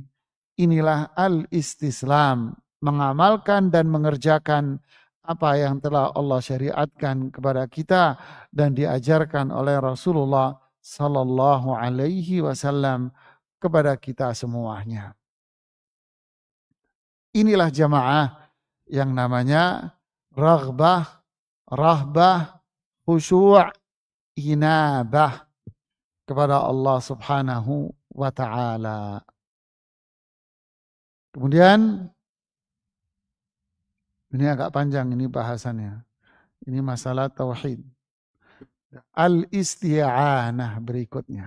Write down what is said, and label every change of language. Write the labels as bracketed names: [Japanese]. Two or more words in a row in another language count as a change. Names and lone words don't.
[Indonesian] Inilah al-istislam, mengamalkan dan mengerjakan apa yang telah Allah syariatkan kepada kita dan diajarkan oleh Rasulullah [Arabic] صلى الله عليه وسلم [Indonesian] kepada kita semuanya. Inilah jamaah yang namanya [Arabic] رغبة، رهبة، خشوع، إنابة [Indonesian] kepada Allah [Arabic] سبحانه وتعالى. [Indonesian] Kemudian ini agak panjang ini bahasannya. Ini masalah tauhid. Al-isti'anah berikutnya.